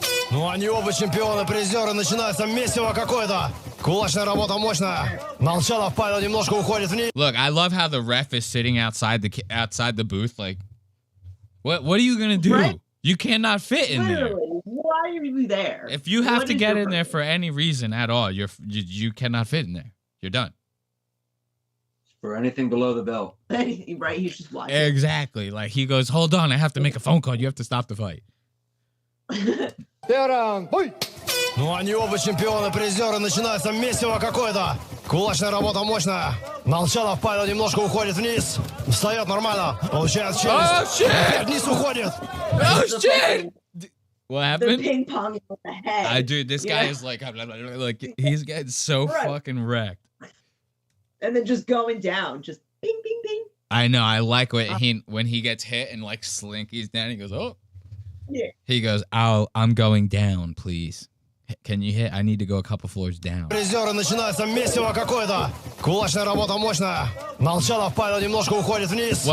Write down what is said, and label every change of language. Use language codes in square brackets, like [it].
[ru] Ну, они оба чемпионы, призеры, начинается месиво какое-то. Кулачная работа мощная. Молчанов Павел немножко уходит вниз. [en] Look, I love how the ref is sitting outside the booth. Like, what are you gonna do? Right? You cannot fit in there. Why are you there? If you have to get in there for any reason at all, you cannot fit in there. You're done. For anything below the bell. Right, he's just watching. Exactly. Like he goes, hold on, I have to make a phone call. You have to stop the fight. [ru] Ну, они оба чемпионы, призеры, начинается месиво какое-то. Кулачная работа мощная. Молчалов падал, немножко уходит вниз. Встает нормально. Получает челюсть. Опять вниз уходит. [en] Oh shit! What happened? ping pong with the head. Dude, this guy is like he's getting so Right. fucking wrecked. And then just going down, just ping, ping, ping. I know. I like when he gets hit and like slinkies down. He goes, oh. Yeah. He goes, I'm going down, please. Can you hit? I need to go a couple floors down. [ru] Призеры, начинается месиво какое-то. Кулачная работа мощная. Молчалов падал, немножко уходит вниз.